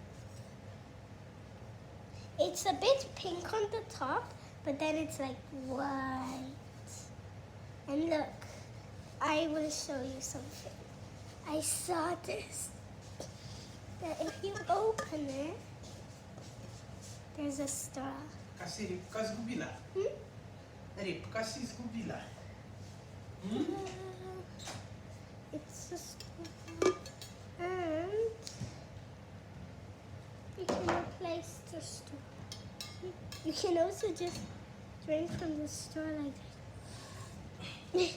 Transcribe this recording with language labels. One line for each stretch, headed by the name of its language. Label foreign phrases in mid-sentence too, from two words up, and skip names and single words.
English: It's a bit pink on the top, but then it's like white. And look, I will show you something. I saw this. That if you open it, there's a straw.
Slovenian: Kasi ribka zgubila. Ribka si zgubila.
English: It's a straw. And you can replace the straw. You can also just drink from the straw like this.